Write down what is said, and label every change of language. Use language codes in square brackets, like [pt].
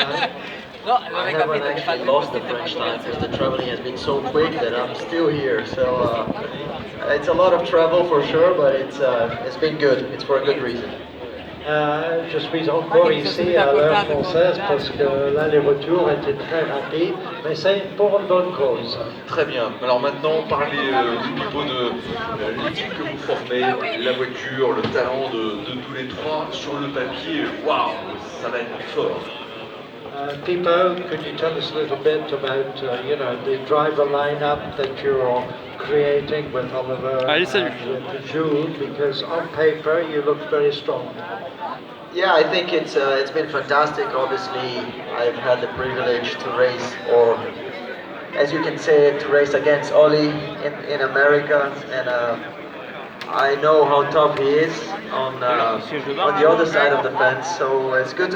[en] I haven't actually lost the French time because the traveling has been so quick that I'm still here. So it's a lot of travel for sure, but it's been good. It's for a good reason. [fr] Je suis encore ici à l'heure française parce que l'aller-retour était très rapide, mais c'est pour une bonne cause. Très bien. Alors maintenant, parlez du Pipo de l'équipe que vous formez, la voiture, le talent de tous les trois sur le papier. Waouh, ça va être fort. [en] Pipo, could you tell us a little bit about the driver lineup that you're creating with Oliver and Jules? Because on paper you look very strong. Yeah, I think it's been fantastic. Obviously, I've had the privilege to race, or as you can say, to race against Oli in America, and I know how tough he is on the other side of the fence. So it's good to have